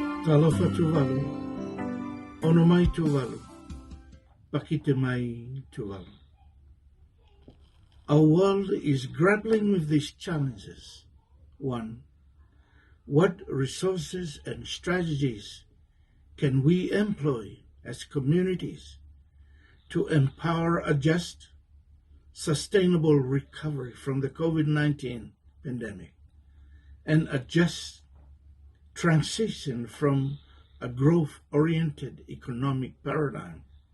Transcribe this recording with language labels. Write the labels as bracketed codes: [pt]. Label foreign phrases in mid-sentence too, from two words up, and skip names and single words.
[tvl] Talofa Tuvalu, ono mai Tuvalu, pakite mai Tuvalu. [en] Our world is grappling with these challenges. 1. What resources and strategies can we employ as communities to empower a just, sustainable recovery from the COVID-19 pandemic and a just transition from a growth-oriented economic paradigm?